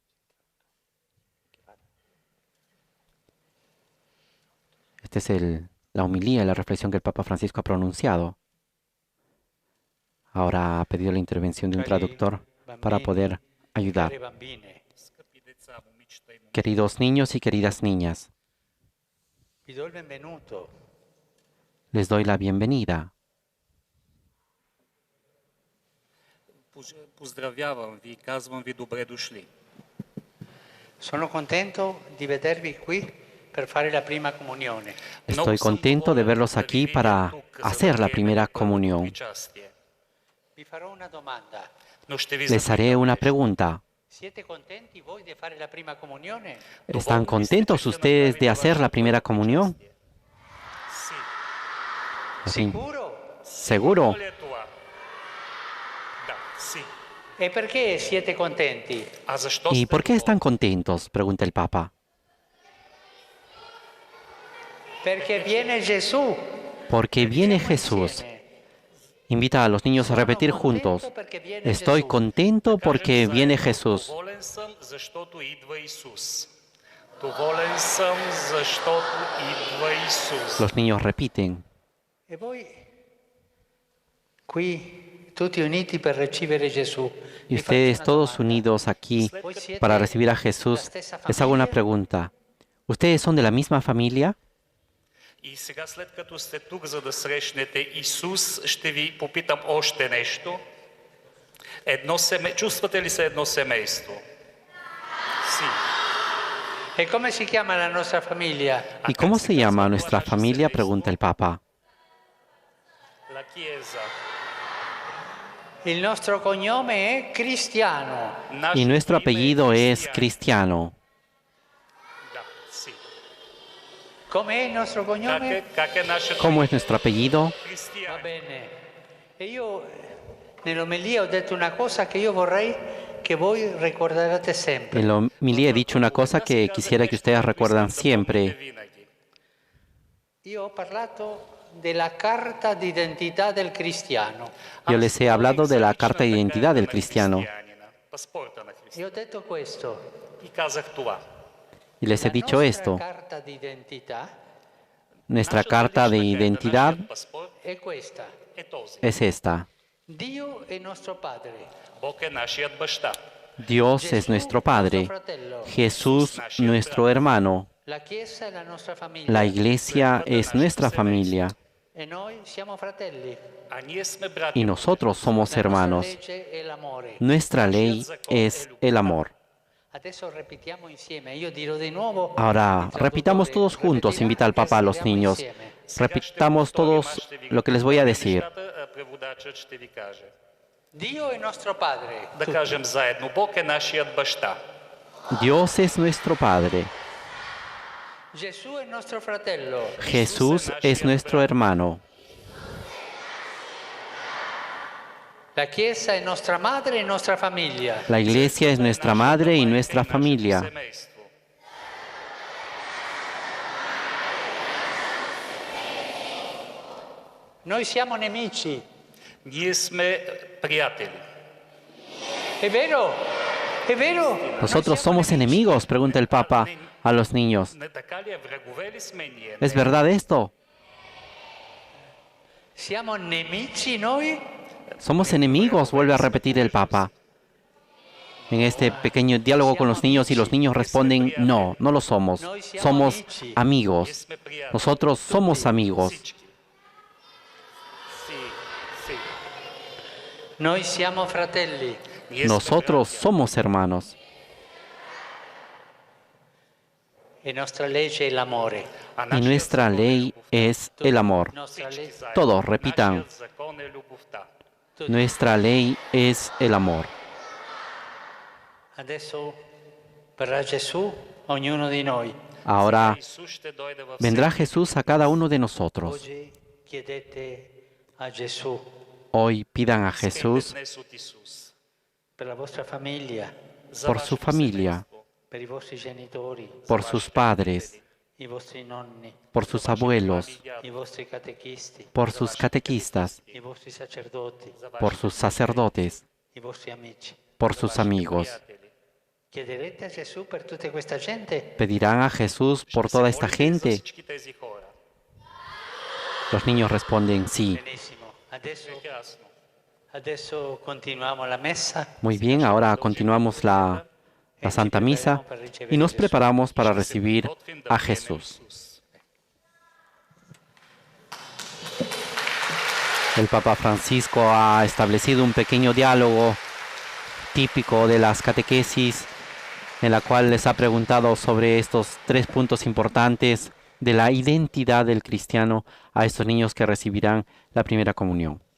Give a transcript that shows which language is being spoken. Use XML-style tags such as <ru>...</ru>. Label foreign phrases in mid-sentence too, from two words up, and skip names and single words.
<es>Esta es la homilía, la reflexión que el Papa Francisco ha pronunciado. Ahora ha pedido la intervención de un traductor para poder ayudar. Queridos niños y queridas niñas, les doy la bienvenida.</es> <bg>Поздравявам ви, казвам ви добре дошли.</bg> <it>Sono contento di vedervi qui per fare la prima comunione.</it> <es>Estoy contento de verlos aquí para hacer la primera comunión.</es> <it>Vi farò una domanda.</it> <es>Les haré una pregunta.</es> <it>Siete contenti voi di fare la prima comunione?</it> <es>¿Están contentos ustedes de hacer la primera comunión? Sí.</es> <it>Sicuro?</it> <es>¿Seguro?</es> <it>E perché siete contenti?</it> <es>¿Y por qué están contentos?, pregunta el Papa.</es> <it>Perché viene Gesù.</it> <es>Porque viene Jesús. Invita a los niños a repetir juntos. Estoy contento porque viene Jesús. Los niños repiten.</es> <it>E voi qui tutti uniti per ricevere Gesù.</it> <es>Y ustedes todos unidos aquí para recibir a Jesús, les hago una pregunta. ¿Ustedes son de la misma familia?</es> <bg>И сега, след като сте тук, за да срещнете Исус, ще ви попитам още нещо. Чувствате ли се едно семейство?</bg> <es>Sí.</es> <it>E come si chiama la nostra famiglia?</it> <es>¿Y cómo se llama nuestra familia?, pregunta el Papa.</es> <it>La Chiesa. Il nostro cognome è Cristiano.</it> <es>Y nuestro apellido es Cristiano.</es> <it>Com'è il nostro cognome?</it> <es>¿Cómo es nuestro apellido?</es> <it>Va bene. E io nell'omelia ho detto una cosa che io vorrei che voi ricorderete sempre.</it> <es>En la homilía he dicho una cosa que quisiera que ustedes recuerdan siempre.</es> <it>Io ho parlato della carta d'identità del cristiano.</it> <es>Yo les he hablado de la carta de identidad del cristiano.</es> <it>E ho detto questo.</it> <bg>И казах това.</bg> <es>Y les he dicho esto.</es> <it>Carta d'identità</it> <es>Nuestra carta de identidad</es> <it>è questa.</it> <bg>Е този.</bg> <es>es esta.</es> <it>Dio è nostro Padre.</it> <bg>Бог е нашият баща.</bg> <es>Dios es nuestro Padre. Jesús nuestro hermano.</es> <it>La Chiesa è la nostra famiglia.</it> <es>La Iglesia es nuestra familia.</es> <it>E noi siamo fratelli.</it> <bg>А ние сме брати.</bg> <es>Y nosotros somos</es> <it>La nostra</it> <es>hermanos.</es> <it>legge è l'amore.</it> <es>Nuestra ley es el amor.</es> <it>Adesso ripetiamo insieme. Io dirò di nuovo.</it> <es>Ahora, repitamos todos juntos, invita al Papa a los niños. Repitamos todos lo que les voy a decir.</es> <bg>Преводачът ще ви каже.</bg> <it>Dio è nostro Padre.</it> <bg>Да кажем заедно, Бог е нашият баща.</bg> <es>Dios es nuestro Padre.</es> <it>Gesù è nostro fratello.</it> <es>Jesús es nuestro hermano.</es> <it>La Chiesa è nostra madre e nostra famiglia.</it> <es>La iglesia es nuestra madre y nuestra familia.</es> <bg>Семейство.</bg> <it>Noi siamo nemici.</it> <bg>Ние сме приятели.</bg> <it>È vero? È vero?</it> <es>Nosotros somos enemigos, pregunta el Papa a los niños.</es> <bg>Не така ли е? Врагове ли сме ние?</bg> <es>¿Es verdad esto?</es> <it>Siamo nemici noi?</it> <es>Somos enemigos, vuelve a repetir el Papa. En este pequeño diálogo con los niños y los niños responden, no, no lo somos. Somos amigos. Nosotros somos amigos.</es> <bg>Всички.</bg> <it>Sì, sì. Noi siamo fratelli.</it> <bg>Ние сме</bg> <es>Nosotros</es> <bg>братя.</bg> <es>somos hermanos.</es> <it>E nostra legge è l'amore.</it> <bg>А</bg> <es>Y</es> <bg>нашият</bg> <es>nuestra</es> <bg>закон е</bg> <es>ley</es> <bg>любовта.</bg> <es>es el amor.</es> <it>Nostra</it> <bg>Всички</bg> <it>legge.</it> <bg>заедно.</bg> <es>Todos repitan.</es> <bg>Нашият закон е любовта.</bg> <es>Nuestra ley es el amor.</es> <it>Adesso verrà Gesù, ognuno di noi.</it> <es>Ahora</es> <bg>Исус ще дойде във</bg> <es>vendrá</es> <bg>всеки.</bg> <es>Jesús a cada uno de nosotros.</es> <it>Oggi chiedete a Gesù</it> <es>Hoy pidan a</es> <bg>Искайте</bg> <es>Jesús</es> <bg>днес от Исус.</bg> <it>per la vostra famiglia,</it> <bg>За</bg> <es>por</es> <bg>вашето</bg> <es>su familia,</es> <bg>семейство,</bg> <it>per i vostri genitori,</it> <es>por</es> <bg>за</bg> <es>sus</es> <bg>вашите</bg> <es>padres,</es> <bg>родители,</bg> <it>i vostri nonni,</it> <es>por sus abuelos,</es> <bg>баби и дядо,</bg> <it>i vostri catechisti,</it> <es>por sus catequistas,</es> <it>i vostri sacerdoti,</it> <bg>за</bg> <es>por</es> <bg>вашите</bg> <es>sus sacerdotes,</es> <it>i vostri amici.</it> <es>por sus amigos.</es> <bg>приятели.</bg> <it>Chiederete a Gesù per tutta questa gente?</it> <es>¿Pedirán a Jesús por</es> <bg>Ще</bg> <es>toda</es> <bg>се</bg> <es>esta</es> <bg>молите ли за</bg> <es>gente?</es> <bg>всички тези хора?</bg> <es>Los niños responden sí.</es> <it>Benissimo.</it> <bg>Прекрасно.</bg> <it>Adesso continuiamo la messa.</it> <es>Muy bien, ahora continuamos la Santa Misa y nos preparamos para recibir</es> <bg>Готвим да</bg> <es>a</es> <bg>приемем</bg> <es>Jesús.</es> <bg>Исус.</bg> <es>El Papa Francisco ha establecido un pequeño diálogo típico de las catequesis en la cual les ha preguntado sobre estos 3 puntos importantes de la identidad del cristiano a estos niños que recibirán la primera comunión.</es>